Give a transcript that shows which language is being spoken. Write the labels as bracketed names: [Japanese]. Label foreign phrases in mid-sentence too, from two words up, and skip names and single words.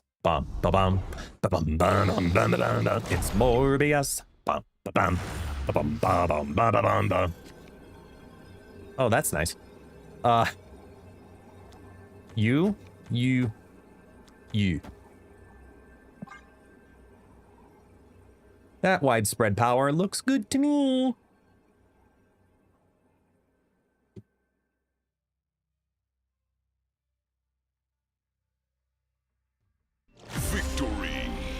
[English] Bum, ba bum, ba bum, ba bum, ba bum, ba. It's Morbius. Bum, ba bum, ba bum, ba bum, ba ba bum, ba. Oh, that's nice. You. That widespread power looks good to me. Victory.